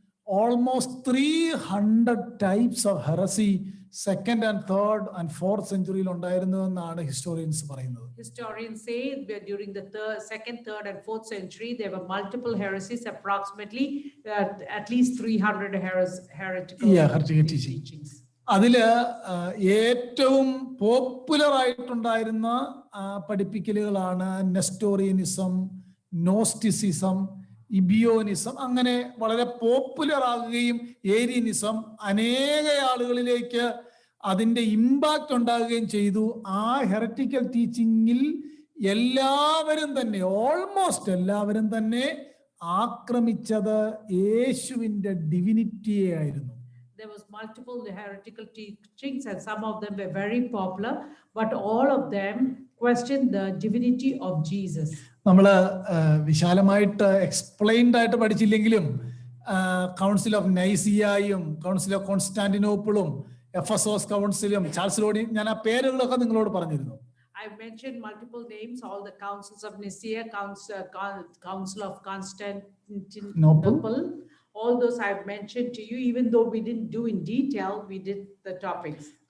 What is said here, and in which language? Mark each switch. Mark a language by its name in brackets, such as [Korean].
[English] almost 300 types of heresy second and third and fourth സെഞ്ചുറിയിൽ [Malayalam] ഉണ്ടായിരുന്നു എന്നാണ് historians പറയുന്നത്. [English] Historians say that during the second, third and fourth century there were multiple heresies, approximately at least 300 heretical teachings. [Malayalam] അതില് ഏറ്റവും popular ആയിട്ടുണ്ടായിരുന്ന പഠിപ്പിക്കലുകളാണ് നെസ്റ്റോറിയനിസം, Gnosticism, ഇബിയോനിസം. അങ്ങനെ വളരെ popular ആകുകയും Arianism അനേക ആളുകളിലേക്ക് അതിന്റെ ഇമ്പാക്ട് ഉണ്ടാകുകയും ചെയ്തു. ആ ഹെററ്റിക്കൽ ടീച്ചിങ്ങിൽ എല്ലാവരും തന്നെ, ഓൾമോസ്റ്റ് എല്ലാവരും തന്നെ ആക്രമിച്ചത് യേശുവിന്റെ ഡിവിനിറ്റിയെ ആയിരുന്നു. [English] There was multiple heretical teachings, and some of them were very popular, but all of them questioned the divinity of Jesus. [Malayalam] നമ്മൾ വിശാലമായിട്ട് എക്സ്പ്ലെയിൻഡ് ആയിട്ട് പഠിച്ചില്ലെങ്കിലും council of നൈസിയയും council of കോൺസ്റ്റാന്റിനോപ്പിളും Ephesus കൗൺസിലും ചാൾസിലോടി, ഞാൻ ആ പേരുകളൊക്കെ നിങ്ങളോട് പറഞ്ഞിരുന്നു. [English] I mentioned multiple names, all the councils of Nicaea, council of Constantinople, all those I've mentioned to you. Even though we didn't do in detail, we did the topics.